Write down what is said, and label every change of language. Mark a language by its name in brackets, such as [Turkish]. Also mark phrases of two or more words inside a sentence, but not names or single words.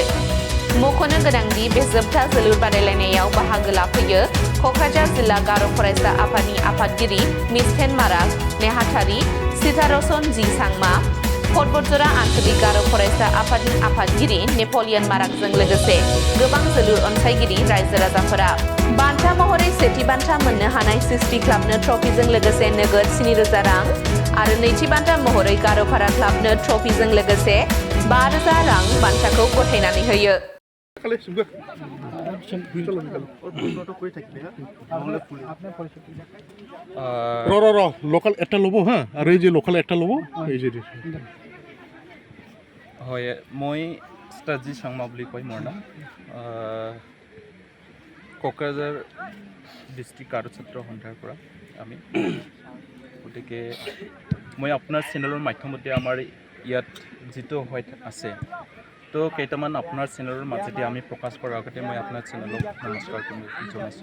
[Bodo] मख'नो गोनांदि बे जोबथा जोलुर बादायलायनायाव बाहागो लाफैयो क'क्राझार जिल्ला गार' फरायसा आफादनि आफादगिरि मिस्थेन माराग नेहाथारि सीतारसन जी सांमा, फटबजरा आन्चलिक गार' फरायसा आफादनि आफादगिरि नेपलियन मारागजों लोगोसे गोबां जोलुर अनसायगिरि रायजो राजाफोरा। बान्था महरै सेथि बान्था मोननो हानाय 60 क्लाबनो ट्रफिजों लोगोसे नोगोद 7,000 रां आरो नैथि बान्था महरै गार'फारा क्लाबनो ट्रफिजों लोगोसे 5,000 रां बान्थाखौ गथायनानै होयो। [Assamese] লোকাল একটা ল'ব হা আৰু এই যে লোকাল একটা ল'ব এই যে হয় মই ষ্টাজি চাংমা বুলি কয় মোৰ নাম কোকৰাঝাৰ ডিষ্ট্ৰিক্ট গাৰো ছাত্ৰ সন্থাৰ পৰা আমি গতিকে মই আপোনাৰ চেনেলৰ মাধ্যমতে আমাৰ ইয়াত যিটো হৈ আছে তো কেইটামান আপোনাৰ চেনেলৰ মাজেদি আমি প্ৰকাশ কৰাৰ আগতে মই আপোনাৰ চেনেলক নমস্কাৰ জনাইছোঁ।